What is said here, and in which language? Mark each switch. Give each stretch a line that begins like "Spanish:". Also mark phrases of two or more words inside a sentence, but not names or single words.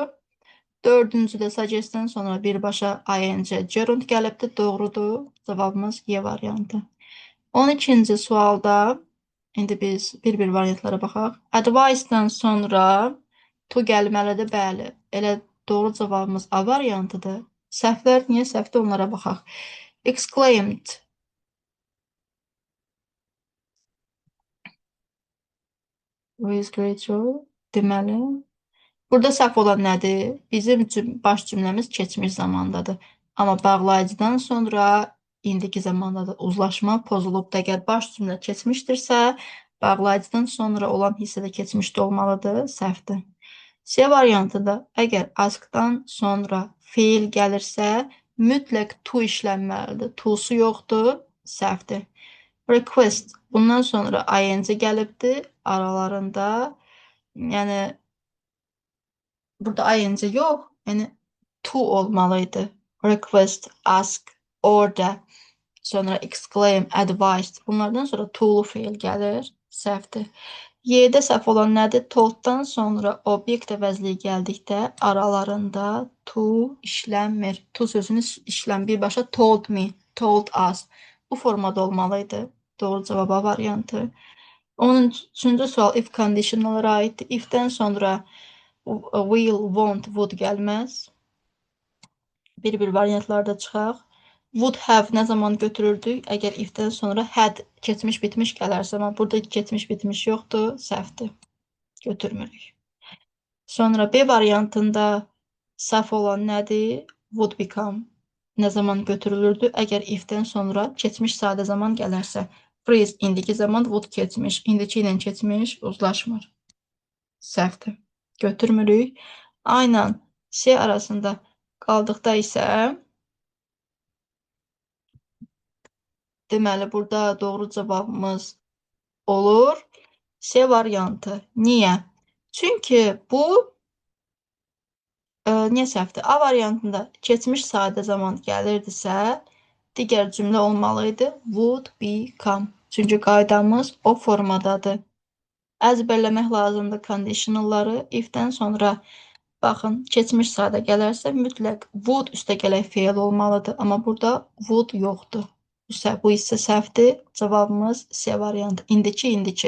Azerbaijani: Dördüncüdə suggestdən sonra birbaşa
English: ing gerund
Azerbaijani: gəlibdir, doğrudur. Cavabımız Y variantı. 12-ci sualda indi biz bir-bir variantlara baxaq. Advice-dan sonra to gəlməlidir, bəli. Elə doğru cavabımız A variantıdır. Səhvlər niyə səhvdir onlara baxaq.
English: Exclaimed. With great joy.
Azerbaijani: Deməli. Burada səhv olan nədir? Bizim baş cümləmiz keçmiş zamandadır. Amma bağlayıcıdan sonra indiki zamandadır. Uzlaşma pozulub da əgər baş cümlə keçmişdirsə, bağlayıcıdan sonra olan hissədə keçmişdə olmalıdır. Səhvdir. C variantında əgər askdan sonra fe'l gəlirsə, mütləq to işlənməlidir. To'su yoxdur, səhvdir. Request. Bundan sonra ing gəlibdir aralarında. Yəni burada ing yox, yəni to olmalıydı.
English: Request, ask, order,
Azerbaijani: sonra
English: exclaim, advised.
Azerbaijani: Bunlardan sonra to'lu feil gəlir. Səhvdir. Y-də səhv olan nədir? Told-dan sonra obyekt əvəzliyi gəldikdə aralarında to işlənmir. To sözünü işləm birbaşa
English: told me, told us.
Azerbaijani: Bu formada olmalıydı. Doğru cavaba variantı. 13-cü sual if conditionallara aiddir. If-dən sonra
English: will, won't, would
Azerbaijani: gəlməz. Bir-bir variantlarda çıxaq.
English: Would have
Azerbaijani: nə zaman götürürdük? Əgər if-dən sonra had keçmiş bitmiş gələrsə, amma burada keçmiş bitmiş yoxdur, səhvdir. Götürmürük. Sonra B variantında səhv olan nədir?
English: Would become
Azerbaijani: nə zaman götürülürdü? Əgər if-dən sonra keçmiş sadə zaman gələrsə. Freeze indiki zaman, would keçmiş, indiki ilə keçmiş uzlaşmır. Səhvdir. Götürmürük. A ilə C arasında qaldıqda isə deməli burada doğru cavabımız olur C variantı. Niyə? Çünki bu niyə səhvdir? A variantında keçmiş sadə zaman gəlirdisə, digər cümlə olmalıydı.
English: Would become.
Azerbaijani: Çünki qaydamız o formadadır. Əzbərləmək lazımdır conditionalları. If-dən sonra baxın, keçmiş sadə gələrsə mütləq would üstəgələk feil olmalıdır. Amma burada would yoxdur. Bu isə səhvdir. Cavabımız C variantı. İndiki.